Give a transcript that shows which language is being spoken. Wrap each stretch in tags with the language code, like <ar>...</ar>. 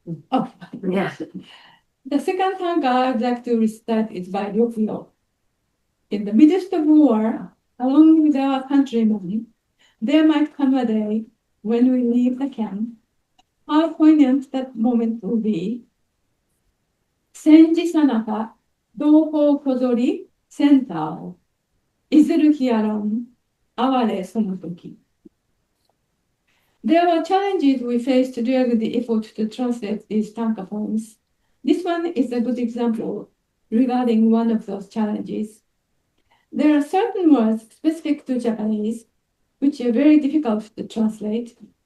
<en>Oh, Yeah. the second tanka I would like to recite is by Ryokuyō. In the midst of war, along with our countrymen, there might come a day when we leave the camp. How poignant that moment will be.</en> <ja>戦時さなか、同胞こぞり、センターを。いずる日あらん、哀れその時。</ja> <en>There were challenges we faced during the effort to translate these tanka poems. This one is a good example regarding one of those challenges. There are certain words specific to Japanese which are very difficult to translate.</en>